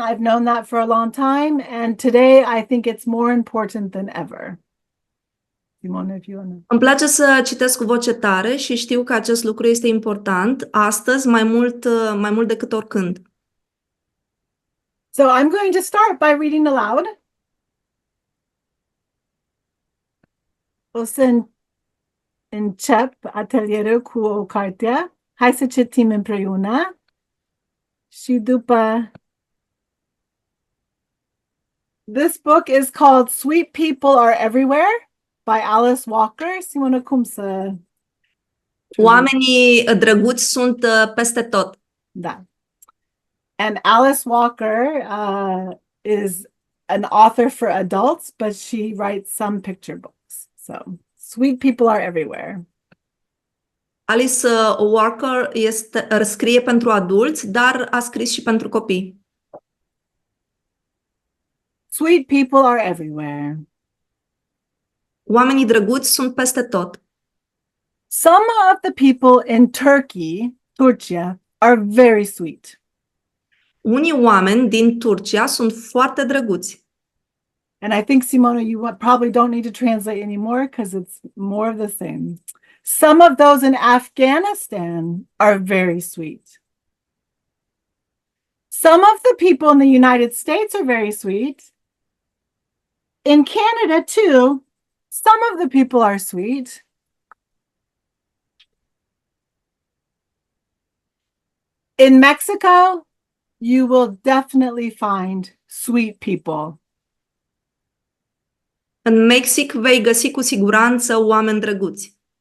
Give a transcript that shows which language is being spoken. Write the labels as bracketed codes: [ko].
[en] I've known that for a long time, and today I think it's more important than ever. Simona, if you want to... [ro] Îmi place să citesc cu voce tare și știu că acest lucru este important astăzi mai mult decât oricând. [en] So I'm going to start by reading aloud. [ro] O să încep atelierul cu o carte. Hai să citim împreună. Și după... [en] This book is called Sweet People Are Everywhere by Alice Walker. [ro] Simona, cum să... Oamenii drăguți sunt peste tot. Da. [en] And Alice Walker is an author for adults, but she writes some picture books. So, sweet people are everywhere. [ro] Alice Walker scrie pentru adulți, dar a scris și pentru copii. [en] Sweet people are everywhere. [ro] Oamenii drăguți sunt peste tot. [en] Some of the people in Turkey, are very sweet. [ro] Unii oameni din Turcia sunt foarte drăguți. [en] And I think, Simona, you probably don't need to translate anymore because it's more of the same. Some of those in Afghanistan are very sweet. Some of the people in the United States are very sweet. In Canada, too, some of the people are sweet. In Mexico, you will definitely find sweet people. [ro] În Mexic vei găsi cu siguranță oameni drăguți.